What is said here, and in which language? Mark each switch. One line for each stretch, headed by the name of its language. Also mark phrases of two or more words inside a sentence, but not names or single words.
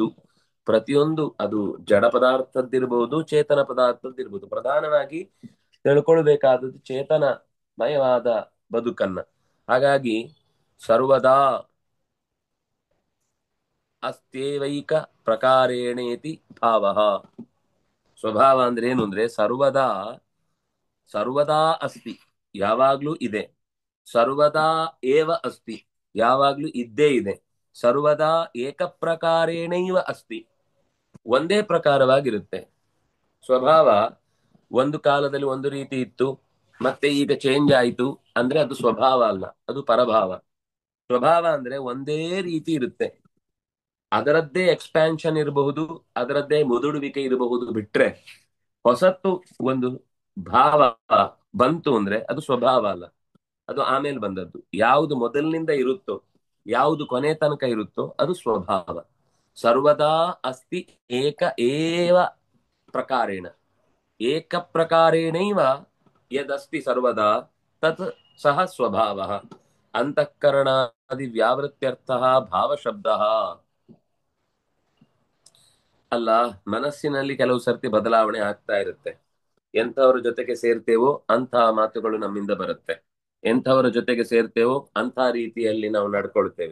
Kannada: ಪ್ರತಿಯೊಂದು, ಅದು ಜಡ ಪದಾರ್ಥದ್ದಿರ್ಬೋದು, ಚೇತನ ಪದಾರ್ಥದ್ದಿರ್ಬೋದು. ಪ್ರಧಾನವಾಗಿ ತಿಳ್ಕೊಳ್ಬೇಕಾದದ್ದು ಚೇತನಮಯವಾದ ಬದುಕನ್ನ.
Sanskrit: ಹಾಗಾಗಿ ಸರ್ವದಾ ಅಸ್ತ್ಯೇವೈಕ ಪ್ರಕಾರೇಣೇತಿ ಭಾವ.
Kannada: ಸ್ವಭಾವ ಅಂದ್ರೆ ಏನು ಅಂದ್ರೆ
Sanskrit: ಸರ್ವದಾ, ಸರ್ವದಾ ಅಸ್ತಿ,
Kannada: ಯಾವಾಗ್ಲೂ ಇದೆ.
Sanskrit: ಸರ್ವದಾ ಏವ ಅಸ್ತಿ,
Kannada: ಯಾವಾಗ್ಲೂ ಇದ್ದೇ ಇದೆ.
Sanskrit: ಸರ್ವದಾ ಏಕ ಪ್ರಕಾರೇಣೈವ ಅಸ್ತಿ,
Kannada: ಒಂದೇ ಪ್ರಕಾರವಾಗಿರುತ್ತೆ. ಸ್ವಭಾವ ಒಂದು ಕಾಲದಲ್ಲಿ ಒಂದು ರೀತಿ ಇತ್ತು, ಮತ್ತೆ ಈಗ ಚೇಂಜ್ ಆಯಿತು ಅಂದ್ರೆ ಅದು ಸ್ವಭಾವ ಅಲ್ಲ, ಅದು ಪರಭಾವ. ಸ್ವಭಾವ ಅಂದ್ರೆ ಒಂದೇ ರೀತಿ ಇರುತ್ತೆ. ಅದರದ್ದೇ ಎಕ್ಸ್ಪ್ಯಾನ್ಷನ್ ಇರಬಹುದು, ಅದರದ್ದೇ ಮುದುಡುವಿಕೆ ಇರಬಹುದು. ಬಿಟ್ರೆ ಹೊಸತ್ತು ಒಂದು ಭಾವ ಬಂತು ಅಂದ್ರೆ ಅದು ಸ್ವಭಾವ ಅಲ್ಲ, ಅದು ಆಮೇಲೆ ಬಂದದ್ದು. ಯಾವುದು ಮೊದಲಿನಿಂದ ಇರುತ್ತೋ, ಯಾವುದು ಕೊನೆ ತನಕ ಇರುತ್ತೋ ಅದು ಸ್ವಭಾವ.
Sanskrit: ಸರ್ವದಾ ಅಸ್ತಿ ಏಕ ಏವ ಪ್ರಕಾರೇಣ, ಏಕ ಪ್ರಕಾರೇಣೈವ ಯದಸ್ತಿ ಸರ್ವದಾ ತತ್ ಸಹ ಸ್ವಭಾವ. ಅಂತಃಕರಣಾದಿ ವ್ಯಾವೃತ್ಯರ್ಥ ಭಾವಶಬ್ದ.
Kannada: ಅಲ್ಲ, ಮನಸ್ಸಿನಲ್ಲಿ ಕೆಲವು ಸರ್ತಿ ಬದಲಾವಣೆ ಆಗ್ತಾ ಇರುತ್ತೆ. ಎಂಥವ್ರ ಜೊತೆಗೆ ಸೇರ್ತೇವೋ ಅಂಥ ಮಾತುಗಳು ನಮ್ಮಿಂದ ಬರುತ್ತೆ, ಎಂಥವರ ಜೊತೆಗೆ ಸೇರ್ತೇವೋ ಅಂಥ ರೀತಿಯಲ್ಲಿ ನಾವು ನಡ್ಕೊಳ್ತೇವೆ.